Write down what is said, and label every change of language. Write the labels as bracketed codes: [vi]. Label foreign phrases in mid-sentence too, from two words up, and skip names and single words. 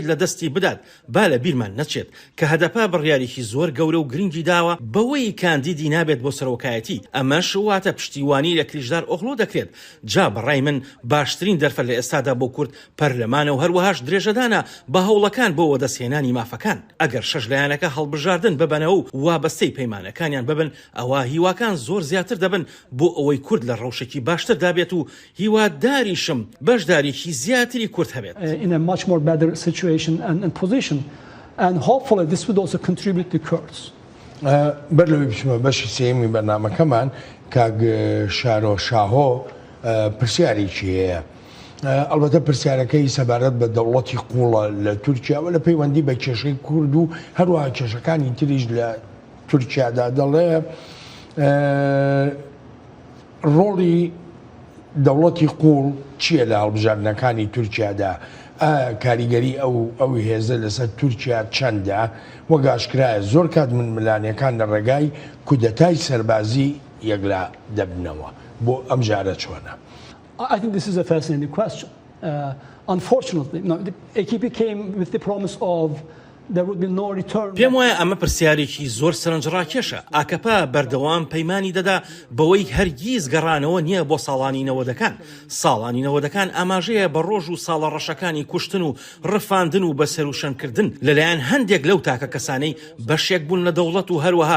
[ckb] لە دەستی بدات با لە بیرمان نەچێت کە هەدەپا بڕیارێکی زۆر گەورە و گرنگی داوە بەوەی کاندیدی نابێت بۆ سەرۆکایەتی ئەمەش واتە پشتیوانی لە کلیژدار ئۆغڵۆ دەکرێت جا بەڕای من باشترین دەرفەت لە ئێستادا بۆ کورد پەرلەمانە و هەروەهاش درێژەدانە بە هەوڵەکان بۆ وەدەستهێنانی مافەکان ئەگەر شەش لایەنەکە هەڵبژاردن ببەنەوە و وابەستەی پەیمانەکانیان ببن ئەوە هیواکان زۆر زیاتر دەبن بۆ ئەوەی کورد لە ڕەوشێکی باشتر دابێت و هیواداریشم بەشدارێکی زیاتری کورد هەبێت [en] in a much more better situation and position and hopefully this would also contribute to Kurds. [ckb] بەرلەوەی بچمە بەشی سێمی بەرنامەکەمان کاگ شارۆ شاهۆ پرسیارێکی هەیە ئەلبەتە پرسیارەکەی سەبارەت بە دەوڵەتی قوڵە لە تورکیاوە لە پەیوەندی بە کێشەی کورد و هەروەها کێشەکانی تریش لە تورکیادا دەڵێ ڕۆڵی دەوڵەتی قوڵ چییە لە هەڵبژاردنەکانی تورکیادا کاریگەری ئەو هێزە لەسەر تورکیا چەندە وەگاشکرایە زۆر کات من ملانیەکان لە ڕێگای کودەتای سەربازی یەکلا دەبنەوە بۆ ئەم جارە چۆنە [en] I think this is a fascinating question. Unfortunately, the AKP came with the promise of there would be no return. [ckb] پێم وایە ئەمە پرسیارێکی زۆر سەرنجڕاکێشە ئاکەپا بەردەوام پەیمانی دەدا بەوەی هەرگیز گەڕانەوە نییە بۆ ساڵانی نەوەدەکان ساڵانی نەوەدەکان ئاماژەیە بە ڕۆژ و ساڵە ڕەشەکانی کوشتن و ڕفاندن و بەسەر و شەنکردن لەلایەن هەندێک لەو تاکە کەسانەی بەشێک بوون لە دەوڵەت و هەروەها